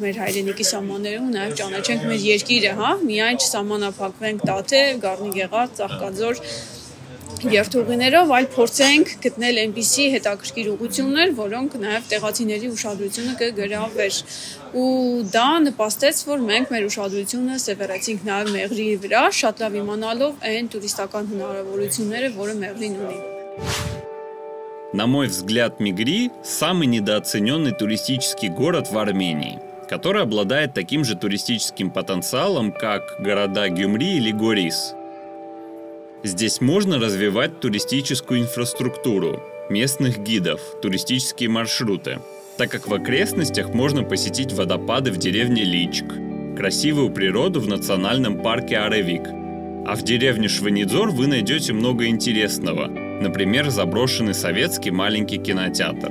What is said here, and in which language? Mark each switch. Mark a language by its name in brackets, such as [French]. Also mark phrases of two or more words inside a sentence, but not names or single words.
[Armenian] մեր հայրենիքի սահմանները ու նաև ճանաչենք մեր երկիրը, հա, միայն չսահմանափակվենք Տաթև, Գառնի-Գեղարդ, Ծաղկաձոր երթուղիներով, այլ փորձենք գտնել այնպիսի հետաքրքիր ուղղություններ, որոնք նաև տեղացիների ուշադրությունը կգրավեր։ Ու դա նպաստեց, որ մենք մեր уշադրությունը սևեռեցինք նաև մեղրի վրա, շատ լավ իմանալով այն տուրիստական հնարավորությունները, որը մեղրին ունի։ [Russian] На мой взгляд, Мегри – самый недооцененный туристический город в Армении, который обладает таким же туристическим потенциалом, как города Гюмри или Горис. Здесь можно развивать туристическую инфраструктуру, местных гидов, туристические маршруты, так как в окрестностях можно посетить водопады в деревне Личк, красивую природу в национальном парке Аревик, а в деревне Шванидзор вы найдете много интересного, например, заброшенный советский маленький кинотеатр.